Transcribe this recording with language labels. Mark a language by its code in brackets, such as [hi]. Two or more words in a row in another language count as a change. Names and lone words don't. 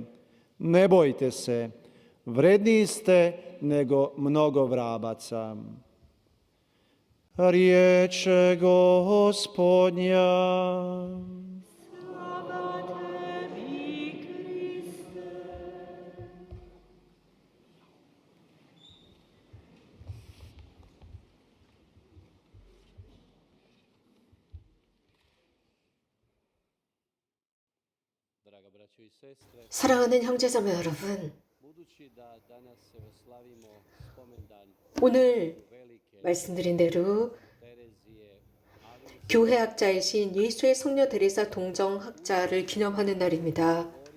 [hr] Ne bojte se, vredniji ste nego mnogo vrabaca. Riječ Gospodnja. Slava tebi, Kriste. [ko] 사랑하는 형제자매 여러분, 오늘 말씀드린 대로 교회학자이신 예수의 성녀 데레사 동정학자를 기념하는 날입니다.